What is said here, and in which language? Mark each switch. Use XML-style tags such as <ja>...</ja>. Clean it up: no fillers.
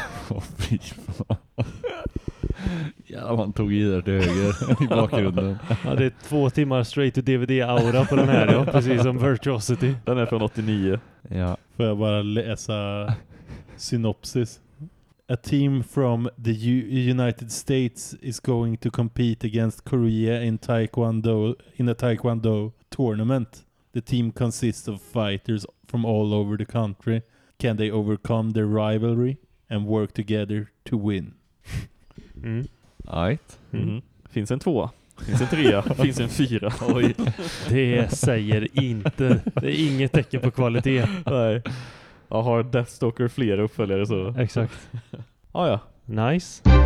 <sv>Åh, fy fan. Ja, man tog i där till höger i bakgrunden. Ja, det är 2 timmar straight to DVD-aura på den här, ja, precis som Virtuosity. Den är från 89. Ja. Får jag bara läsa synopsis?</sv> <en>A team from the United States is going to compete against Korea in Taekwondo, in a Taekwondo tournament. The team consists of fighters from all over the country. Can they overcome their rivalry and work together to win? Mm. Right. Mm.</en> <sv>Finns en 2, finns en 3, finns en 4. Oj. Det säger inte. Det är inget tecken på kvalitet. Nej. Jag har Deathstalker fler uppföljare så. Exakt. Ah, ja. Nice.</sv>